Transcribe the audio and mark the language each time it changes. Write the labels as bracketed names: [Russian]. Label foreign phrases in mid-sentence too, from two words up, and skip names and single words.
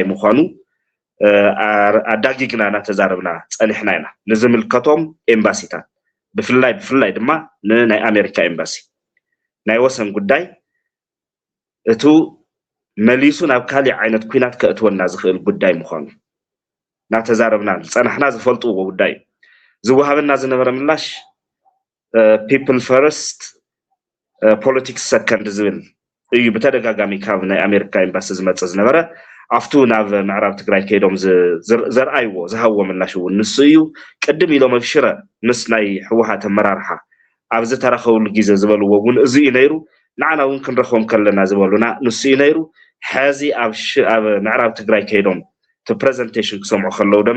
[Tigrinya] ምዃኑ ኣዳጊግና እናተዛረብና ጸኒሕና ኢና ንዝምልከቶም ኤምባሲታት ብፍላይ ድማ ንናይ ኣሜሪካ ኤምባሲ ናይ ወሰን ጉዳይ እቱ መሊሱ ናብ ካልእ ዓይነት ኩናት ከእትወና ዝኽእል ጉዳይ ምዃኑ እናተዛረብና ጸናሕና ዝፈልጥዎ ጉዳይ ዝወሃበና ዝነበረ ምላሽ [English] people first politics second [Tigrinya] ዝብል እዩ ብተደጋጋሚ ካብ ናይ ኣሜሪካ ኤምባሲ ዝመጽእ ዝነበረ ኣፍቱ ናብ ምዕራብ ትግራይ ከይዶም ዘርኣይዎ ዝሃብዎ ምላሽ እውን ንሱ እዩ ቅድም ኢሎም ኣብ ሽረ ምስ ናይ ሕወሓት ኣመራርሓ ኣብ ዝተረኸብሉ ግዜ ዝበልዎ እውን እዚ እዩ ነይሩ ንዓና እውን ክንረኽቦም ከለና ዝበሉና ንሱ እዩ ነይሩ ሕዚ ኣብ ምዕራብ ትግራይ ከይዶም እቲ ፕሬዘንቴሽን ክሰምዑ ከለዉ ድማ